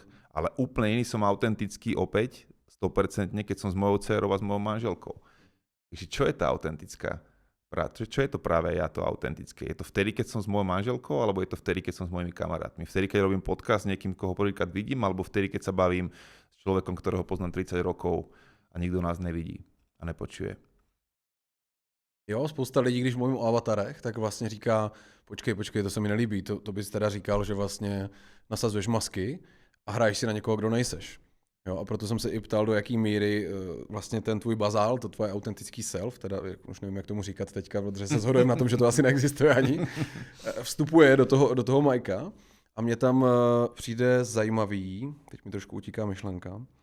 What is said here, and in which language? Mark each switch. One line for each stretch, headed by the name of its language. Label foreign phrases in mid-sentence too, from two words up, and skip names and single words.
Slovak: Ale úplne iný som autentický opäť, 100%, keď som s mojou dcerou a s mojou manželkou. Takže čo je tá autentická? Čo je to práve ja, to autentické? Je to vtedy, keď som s mojou manželkou, alebo je to vtedy, keď som s mojimi kamarátmi? Vtedy, keď robím podcast s niekým, koho prvýkrát vidím, alebo vtedy, keď sa bavím s človekom, ktorého poznám 30 rokov a nikto nás nevidí a nepočuje.
Czech: Jo, spousta lidí, když mluvím o avatarech, tak vlastně říká, počkej, to se mi nelíbí, to bys teda říkal, že vlastně nasazuješ masky a hraješ si na někoho, kdo nejseš. Jo, a proto jsem se i ptal, do jaký míry vlastně ten tvůj bazál, to tvoje autentický self, teda už nevím, jak tomu říkat teďka, protože se shodujeme na tom, že to asi neexistuje ani, vstupuje do toho Majka a mně tam přijde zajímavý, teď mi trošku utíká myšlenka,